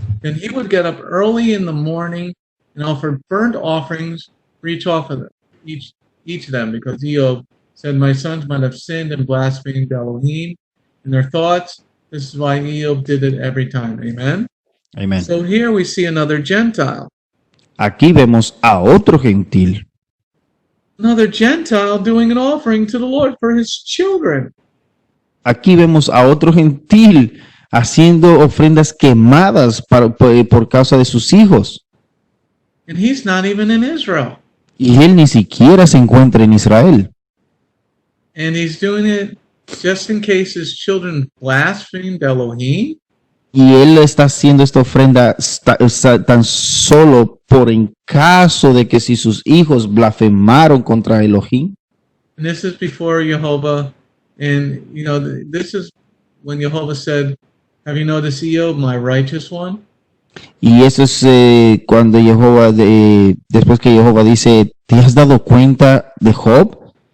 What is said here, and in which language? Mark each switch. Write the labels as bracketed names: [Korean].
[English] Then he would get up early in the morning and offer burnt offerings for each of them, because Job said, "My sons might have sinned and blasphemed Elohim in their thoughts." This is why Job did it every time. Amen. [Spanish] Amén. [English] So here we see another Gentile. [Spanish] Aquí vemos a otro gentil. [English] Another Gentile doing an offering to the Lord for his children. [Spanish] Aquí vemos a otro gentil haciendo ofrendas quemadas por causa de sus hijos. [English] And he's not even in Israel. [Spanish] Y él ni siquiera se encuentra en Israel. [English] And he's doing it just in case his children blasphemed Elohim. [Spanish] Y él está haciendo esta ofrenda tan solo por en caso de que si sus hijos blasfemaron contra Elohim. [English] And this is before Jehovah. And, you know, this is when Jehovah said, have you noticed Eo, my righteous one? [Spanish] Y eso es cuando Jehová, después que Jehová dice, ¿te has dado cuenta de Job?